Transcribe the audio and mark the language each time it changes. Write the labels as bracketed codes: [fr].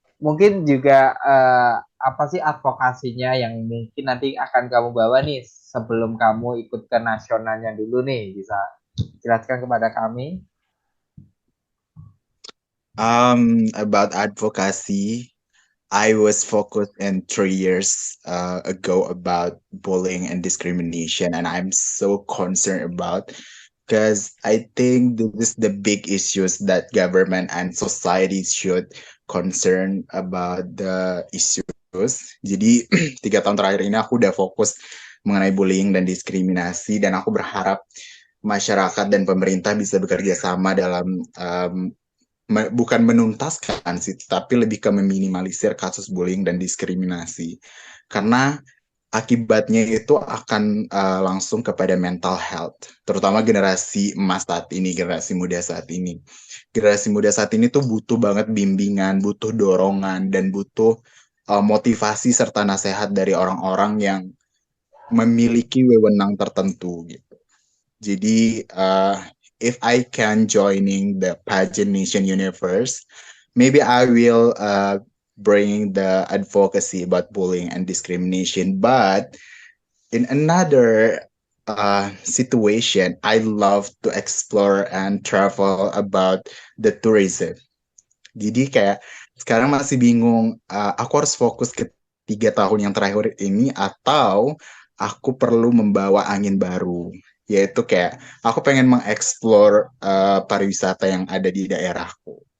[id] Mungkin juga apa sih advokasinya yang mungkin nanti akan kamu bawa nih sebelum kamu ikut ke nasionalnya dulu nih, bisa jelaskan kepada kami? [en] About advocacy, I was focused in 3 years ago about bullying and discrimination, and I'm so concerned about because I think this is the big issues that government and society should concern about the issues. [id] Jadi 3 tahun terakhir ini aku udah fokus mengenai bullying dan diskriminasi, dan aku berharap masyarakat dan pemerintah bisa bekerja sama dalam bukan menuntaskan sih, tapi lebih ke meminimalisir kasus bullying dan diskriminasi. Karena akibatnya itu akan langsung kepada mental health, terutama generasi emas saat ini, generasi muda saat ini. Generasi muda saat ini tuh butuh banget bimbingan, butuh dorongan, dan butuh motivasi serta nasihat dari orang-orang yang memiliki wewenang tertentu gitu. Jadi [en] if I can joining the pageant nation universe, maybe I will bring the advocacy about bullying and discrimination. But in another situation, I love to explore and travel about the tourism. [id] Jadi kayak sekarang masih bingung, aku harus fokus ke 3 tahun yang terakhir ini atau aku perlu membawa angin baru. Yaitu kayak aku pengen mengeksplor pariwisata yang ada di daerahku.